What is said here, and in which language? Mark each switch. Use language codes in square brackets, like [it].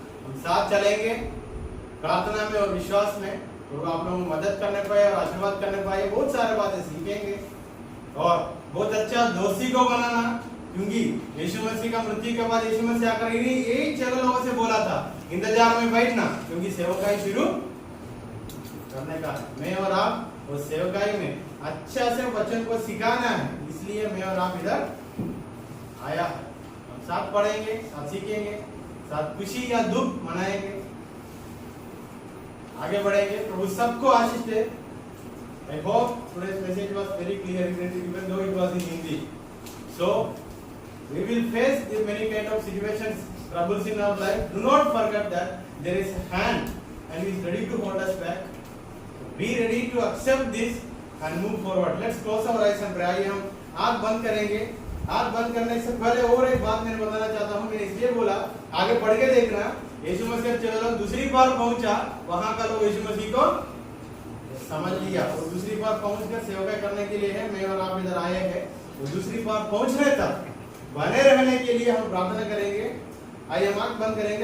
[hi] हम साथ चलेंगे प्रार्थना में और विश्वास में, तो आप लोगों को मदद करने पाए और आशीर्वाद करने पाए, बहुत सारे बातें सीखेंगे और बहुत अच्छा दोस्ती को बनाना, क्योंकि यीशु मसीह का मृत्यु के बाद यीशु मसीह आकर एक जगह लोगों से बोला था, इंतजार में बैठना, क्योंकि सेवकाई शुरू करने का है। मैं और आप वो सेवकाई में अच्छा से वचन को सिखाना है, इसलिए मैं और आप इधर आया। हम साथ पढ़ेंगे, साथ सीखेंगे, साथ खुशी या दुख मनाएंगे, आगे बढ़ेंगे। प्रभु सबको आशीष दे। [en] I hope today's message was very clear, even though it was in Hindi. So we will face the many kind of situations, troubles in our life. Do not forget that there is a hand and He is ready to hold us back. Be ready to accept this and move forward. Let's close our eyes and pray. [hi] आइए हम आँख बंद करेंगे। आँख बंद करने से पहले और एक बात मैंने बताना चाहता हूँ। मैंने इसलिए बोला, आगे पढ़ के देखना। यीशु मसीह चलो लोग दूसरी बार पहुंचा, वहां का लोग यीशु मसीह को समझ लिया और दूसरी बार पहुंचकर सेवा करने के लिए है। मैं और आप इधर आए हैं, तो दूसरी बार पहुंचने तक बने रहने के लिए हम प्रार्थना करेंगे। आइए हम आँख बंद करेंगे।